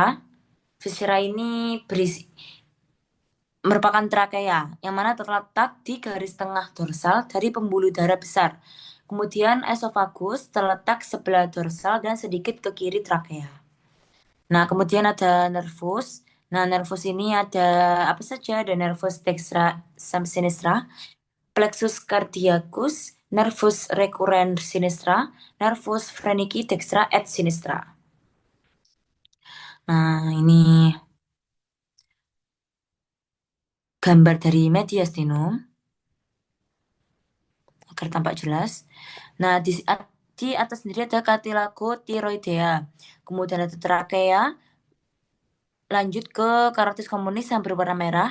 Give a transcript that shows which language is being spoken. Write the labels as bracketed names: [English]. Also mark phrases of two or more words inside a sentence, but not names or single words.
[Indonesian] Viscera ini berisi merupakan trakea yang mana terletak di garis tengah dorsal dari pembuluh darah besar. Kemudian esofagus terletak sebelah dorsal dan sedikit ke kiri trakea. Nah, kemudian ada nervus. Nah, nervus ini ada apa saja? Ada nervus dextra sinistra, plexus cardiacus, nervus recurrens sinistra, nervus phrenici dextra et sinistra. Nah, ini gambar dari mediastinum agar tampak jelas. Nah, di atas sendiri ada cartilago thyroidea. Kemudian ada trakea, lanjut ke carotis communis yang berwarna merah.